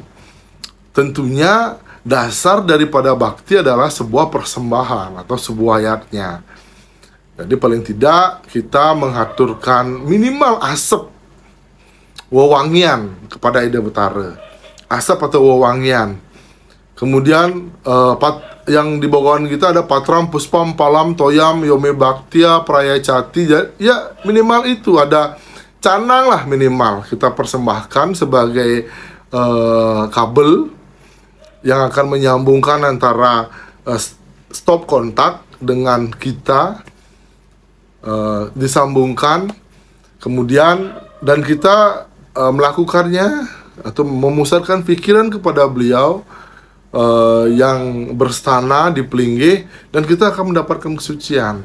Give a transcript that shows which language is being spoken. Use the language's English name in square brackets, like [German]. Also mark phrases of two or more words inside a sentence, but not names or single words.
[Indonesian] Tentunya dasar daripada bakti adalah sebuah persembahan atau sebuah ayatnya. Jadi paling tidak kita mengaturkan minimal asap wewangian kepada Ida Betara. Asap atau wewangian. Kemudian yang di bawaan kita ada [Sanskrit] पत्रं पुष्पं फलं तोयं यो मे भक्त्या प्रयच्छति. [Indonesian] Ya minimal itu, ada canang lah minimal kita persembahkan sebagai kabel yang akan menyambungkan antara stop kontak dengan kita, disambungkan, kemudian dan kita melakukannya atau memusatkan pikiran kepada beliau yang berstana di Pelinggih, dan kita akan mendapatkan kesucian.